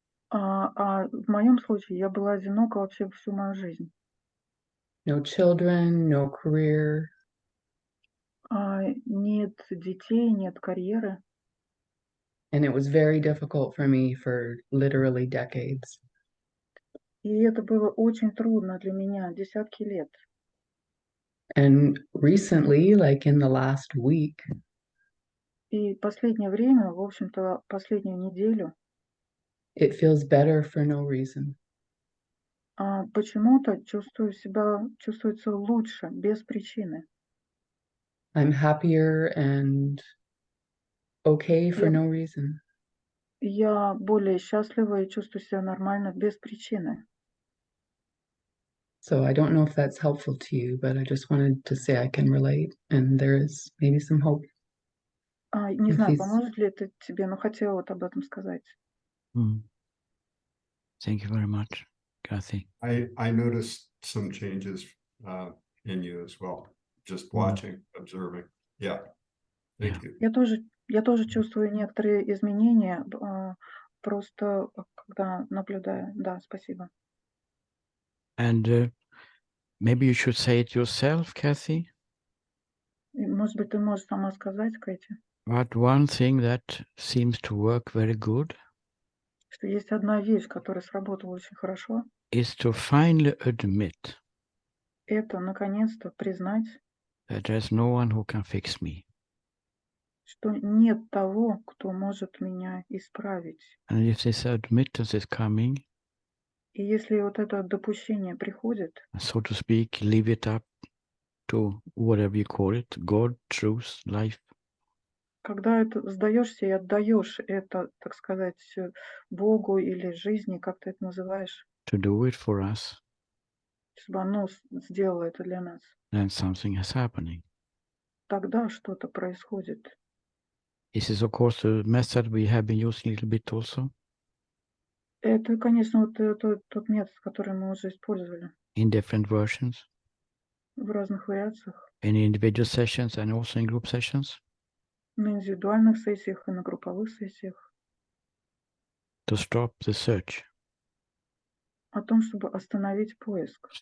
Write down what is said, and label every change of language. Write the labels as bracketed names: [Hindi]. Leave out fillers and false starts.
[Russian] а в моем случае я была одинока вообще всю мою жизнь. [English] No children, no career, [Russian] Нет детей, нет карьеры. [English] and it was very difficult for me for literally decades. [Russian] И это было очень трудно для меня десятки лет. [English] And recently, like in the last week, [Russian] И последнее время, в общем-то, последнюю неделю, [English] it feels better for no reason. [Russian] почему-то чувствуется лучше, без причины. [English] I'm happier and okay for [Russian] Я- [English] no reason. [Russian] Я более счастлива и чувствую себя нормально, без причины. [English] So I don't know if that's helpful to you, but I just wanted to say I can relate and there is maybe some hope. [Russian] Не [English] If [Russian] знаю, [English] these- [Russian] поможет ли это тебе, но хотела вот об этом сказать. Mm. [English] Thank you very much, Kathy. I noticed some changes in you as well, just watching, observing. Yeah. Thank you. [Russian] Я тоже чувствую некоторые изменения, просто когда наблюдаю. Да, спасибо. [English] And maybe you should say it yourself, Kathy. [Russian] И, может быть, ты можешь сама сказать, Кэти, [English] But one thing that seems to work very good [Russian] что есть одна вещь, которая сработала очень хорошо. [English] is to finally admit [Russian] Это, наконец-то, признать, [English] that there's no one who can fix me. [Russian] что нет того, кто может меня исправить. [English] And if this admittance is coming, [Russian] И если вот это допущение приходит, [English] so to speak, leave it up to whatever you call it, God, truth, life, [Russian] когда это сдаешься и отдаешь это, так сказать, Богу или жизни, как ты это называешь, [English] to do it for us, [Russian] чтобы оно сделало это для нас, [English] then something is happening. [Russian] тогда что-то происходит. [English] This is, of course, a method we have been using a little bit also [Russian] Это, конечно, вот тот метод, который мы уже использовали [English] in different versions, [Russian] в разных вариациях, [English] in individual sessions and also in group sessions, [Russian] на индивидуальных сессиях и на групповых сессиях, [English] to stop the search, [Russian] о том, чтобы остановить поиск,